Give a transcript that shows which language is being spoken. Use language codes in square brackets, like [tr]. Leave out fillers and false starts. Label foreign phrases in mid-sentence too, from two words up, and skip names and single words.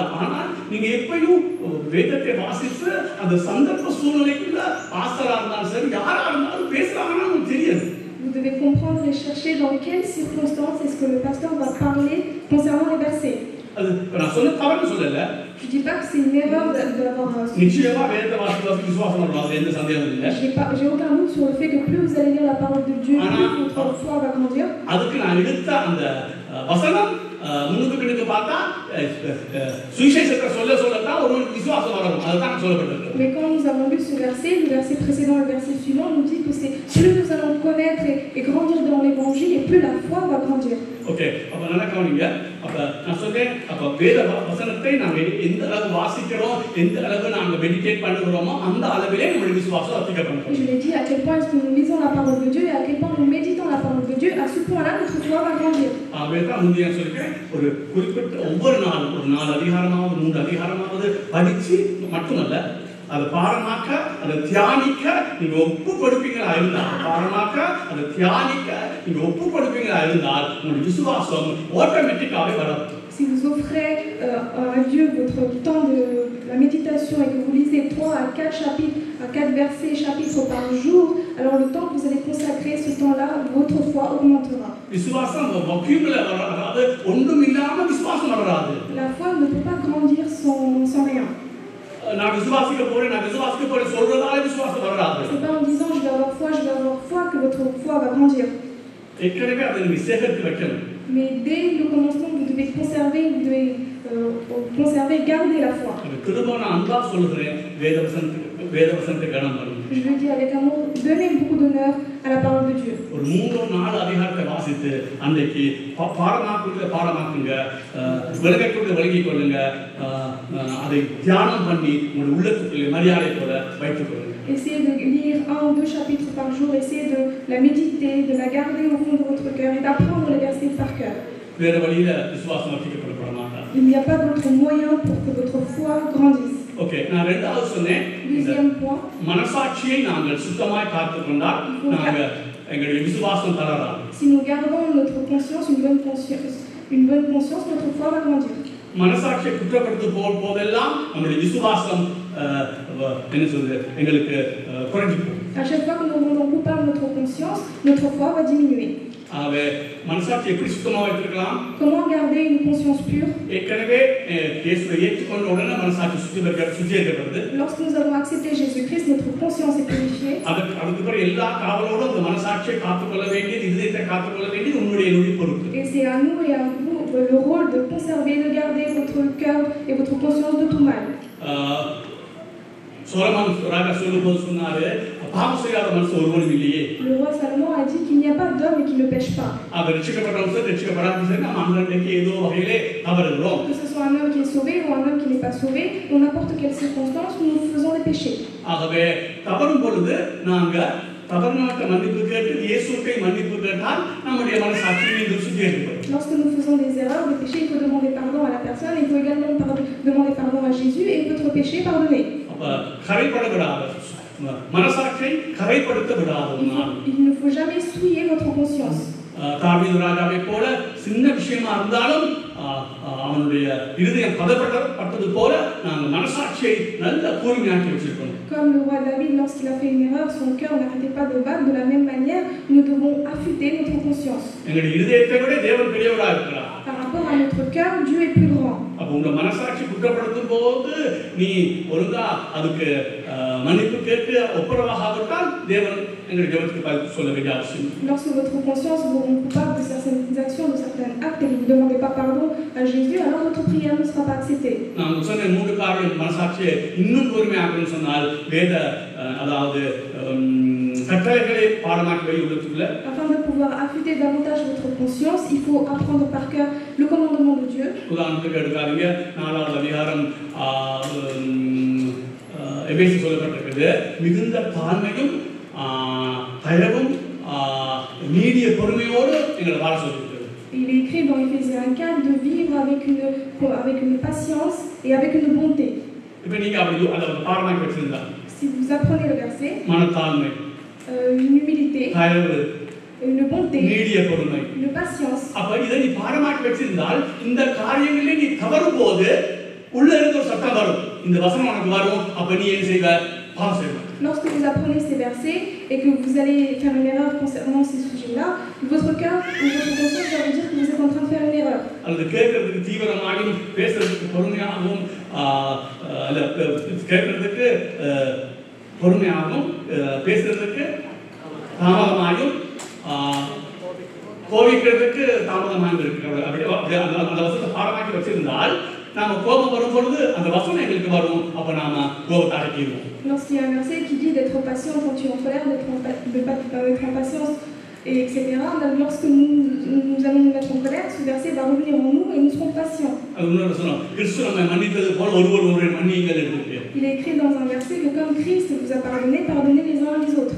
[ta] ஆனால் நீங்க எப்பயும் வேதத்தை வாசித்து அந்த சந்தர்ப்ப சூழ்நிலைக்குள்ள ஆசரா இருந்தாலும் சரி, யாரா இருந்தாலும் பேசுறாங்கன்னா உங்களுக்கு தெரியாது. [fr] Vous devez comprendre et chercher dans quelles circonstances est-ce que le pasteur va parler concernant les versets. [ta] அது நான் சொல்ல தவறு சொல்லல. [fr] Je dis pas que c'est une erreur d'avoir [ta] நிச்சயமா வேதத்தை வாசித்து விசுவாசம் வரணும், அது எந்த சந்தேகமும் இல்லை. [fr] J'ai aucun doute sur le fait que plus vous allez lire la parole de Dieu, plus votre foi va grandir. [ta] அதுக்கு நான் எடுத்த அந்த வசனம் முன்னுக்கு பின்னுக்கு பார்த்தா சுவிசேஷத்தை சொல்லத்தான் ஒரு விசுவாசம் வரணும், அதுதான் சொல்லப்பட்டிருக்கு. [fr] Mais quand nous avons lu ce verset, le verset précédent et le verset suivant nous dit que c'est plus nous allons connaître et grandir dans l'évangile et plus la foi va grandir. [ta] ஓகே, அப்ப நல்லா கவனிங்க. அப்ப நான் சொல்றேன், அப்ப வேத வசனத்தை நாங்க எந்த அளவு வாசிக்கிறோம், எந்த அளவு நாங்க மெடிடேட் பண்ணுகிறோமோ அந்த அளவிலே நம்முடைய விசுவாசம் அதிகப்படும். [fr] Je l'ai dit, à quel point est-ce que nous lisons la parole de Dieu et à quel point nous méditons la parole de Dieu, à ce point-là notre foi va grandir. [ta] தான் முந்தைய சொல்லிக்கிறேன், ஒரு குறிப்பிட்ட ஒவ்வொரு நாளும் ஒரு 4 அதிகாரமாவது 3 அதிகாரமாவது படிச்சு மட்டுமல்ல, அதை பாடமாக்க, அதை தியானிக்க நீங்க ஒப்பு கொடுப்பீங்களா இருந்தால், பாடமாக்க அதை தியானிக்க நீங்க ஒப்பு கொடுப்பீங்களா இருந்தால் உங்களுடைய விசுவாசம் ஆட்டோமேட்டிக்காவே வரும். [fr] Si vous offrez à Dieu votre temps de la méditation et que vous lisez 3 à 4 chapitres, à 4 versets, chapitres par jour, alors le temps que vous allez consacrer, ce temps-là, votre foi augmentera. La foi ne peut pas grandir sans rien. [ta] நான் விசுவாசிக்க போறேன் சொல்றதால விசுவாசம் வராது. [fr] C'est pas en disant je vais avoir foi que votre foi va grandir. [ta] ஏற்கனவே அதை நீங்க சேகரித்து வைக்கணும். [fr] Mais dès le commencement, vous devez conserver, garder la foi. [ta] திரும்ப நான் அன்பா சொல்லுகிறேன், வேதவசனத்தை கனம் பண்ணுங்க. [fr] Je le dis avec amour, donnez beaucoup d'honneur à la parole de Dieu. [ta] ஒரு 3-4 அதிகாரத்தை வாசித்து அன்றைக்கு பாடமாக்குங்க, விளங்கிக் கொள்ளுங்க, அதை தியானம் பண்ணி உங்களுடைய உள்ளத்துக்குள்ளே மரியாதை போல வைத்துக் கொள்ளுங்க. [fr] Essayez de lire 1 ou 2 chapitres par jour, essayez de la méditer, de la garder au fond de votre cœur et d'apprendre les versets par cœur. [ta] வேற வழியில விசுவாசம் வர்த்திக்கப்பட மாட்டாது. [fr] Il n'y a pas d'autre moyen pour que votre foi grandisse. [ta] ஓகே, நான் ரெண்டாவது சொன்னேன், [fr] Deuxième point, [ta] மனசாட்சியை நாங்கள் சுத்தமாய் காத்துக்கொண்டால் நாங்க எங்களுடைய விசுவாசம் தளராது. [fr] si nous gardons notre conscience, une bonne conscience, notre foi va grandir. [ta] மனசாட்சியை குற்றப்படுத்தும் போதெல்லாம் நம்முடைய விசுவாசம் என்ன சொல்றது எங்களுக்கு குறைஞ்சு போகும். [fr] À chaque fois que nous rendons coupable notre conscience, notre foi va diminuer. [ta] ஆகவே மனசாட்சி எப்படி சுத்தமாக வைத்திருக்கலாம்? [fr] Comment garder une conscience pure? [ta] ஏற்கனவே இயேசுவை ஏற்றுக்கொண்ட உடனே மனசாட்சி சுத்திகரிக்கப்படுது. [fr] Lorsque nous avons accepté Jésus-Christ, notre conscience est purifiée. [ta] அதுக்கு பிறகு எல்லா காவலோடும் அந்த மனசாட்சியை காத்துக்கொள்ள வேண்டியது, இதயத்தை காத்துக்கொள்ள வேண்டியது உங்களுடைய பொறுப்பு. [fr] Et c'est à nous et à vous le rôle de conserver, de garder votre cœur et votre conscience de tout mal. [ta] சோலமன் ராஜா சொல்லும்போது சொன்னாரு, பாவம் செய்யாத மனுஷன் ஒருவனும் இல்லையே. [fr] Le roi Salomon a dit qu'il n'y a pas d'homme qui ne pêche pas. [ta] அவர் ரட்சிக்கப்பட்டவன் ரட்சிக்கப்படாதவன் நம்ம அன்றைக்கு ஏதோ வகையிலே தவறுகிறோம். [fr] Que ce soit un homme qui est sauvé ou un homme qui n'est pas sauvé, dans n'importe quelle circonstance, nous faisons des péchés. [ta] ஆகவே தவறும் பொழுது நாங்க தவறுநாட்ட மன்னிப்பு கேட்டு இயேசுவை மன்னிப்பு கேட்டால் நம்முடைய மனசாட்சி மீண்டும் சுத்திகரிக்கப்படும். [fr] Lorsque nous faisons des erreurs, des péchés, il faut demander pardon à la personne, il faut également demander pardon à Jésus et votre péché pardonné. [ta] கரைப்படவிடாத மனசாட்சியை கரைப்படுத்த விடாத [fr] Il ne faut jamais souiller votre conscience. [ta] தாவீது ராஜாவை போல சின்ன விஷயமா இருந்தாலும் அவனுடைய இருதயம் பதப்பட்டது போல நாங்கள் மனசாட்சியை நல்ல கூர்மையாக்கி வச்சிருக்கோம். [fr] Comme le roi David, lorsqu'il a fait une erreur, son cœur n'arrêtait pas de battre. De la même manière, nous devons affûter notre conscience. [ta] எங்களுடைய இருதயத்தை விட தேவன் பெரியவராக இருக்கிறார். [fr] Par rapport à notre cœur, Dieu est plus grand. [ta] அப்ப உங்க மனசாட்சி குற்றப்படுத்தும் போது நீ ஒழுங்கா அதுக்கு மன்னிப்பு கேட்டு ஒப்புரவாகாவிட்டால் தேவன் எங்களுடைய ஜெபத்துக்கு பதில் சொல்ல வேண்டிய அவசியம். [fr] Lorsque votre conscience vous rend coupable de certaines actions, de certains actes et vous ne demandez pas pardon à Jésus, alors votre prière ne sera pas acceptée. [ta] நான் சொன்ன 3 காரியம் மனசாட்சியை இன்னும் கூர்மையாக்கணும்னு சொன்னால் வேத அதாவது கட்டளைகளை பாடமாக்கி வையுள்ளதுக்குள்ள. [fr] Afin de pouvoir affûter davantage votre conscience, il faut apprendre par cœur le commandement de Dieu. [ta] உதாரணத்துக்கு எடுக்காதீங்க, 4வது அதிகாரம் எபேசு சொல்லப்பட்டிருக்கிறது, மிகுந்த தாழ்மையும் தயவும் நீடிய பொறுமையோடு எங்களை வாழ சொல்லியிருக்கிறது. [fr] Il est écrit dans Éphésiens 4 de vivre avec une patience et avec une bonté. [ta] இப்போ நீங்க அப்படி அதை பாடமாக்கி வச்சிருந்தா, [fr] si vous apprenez le verset, [ta] மனத்தாழ்மை, [fr] une humilité, [ta] தயவு, [fr] une bonté, [ta] நீடிய பொறுமை, [fr] une patience. [ta] அப்ப இதை நீ பாடமாக்கி வச்சிருந்தால் இந்த காரியங்களிலே நீ தவறும் போது உள்ள இருந்து ஒரு சத்தம் வரும், இந்த வசனம் உனக்கு வரும், அப்ப நீ என்ன செய்வ? பாவம் செய்வ. [fr] Lorsque vous apprenez ces versets et que vous allez faire une erreur concernant ces sujets-là, votre cœur ou votre conscience va vous dire que vous êtes en train de faire une erreur. [ta] அல்லது கேட்கறதுக்கு தீவிரமாகவும் பேசுறதுக்கு பொறுமையாகவும் கேட்கறதுக்கு பொறுமையாகவும் பேசுறதுக்கு தாமதமாயும் கோபிக்கிறதுக்கு தாமதமாக இருக்கிறது. அப்படி அந்த வசனத்தை பாடமாக்கி வச்சிருந்தால் நாம கோபம் வரும் பொழுது அந்த வசனம் எங்களுக்கு வரும், அப்ப நாம கோபத்தை அடக்கிடுவோம். [fr] Lorsqu'il y a un verset qui dit d'être patient quand tu es en colère, d'être en patience, etc. Lorsque nous allons nous mettre en colère, ce verset va revenir en nous et nous serons patients. Il est écrit dans un verset que comme Christ vous a pardonné, pardonnez les uns les autres.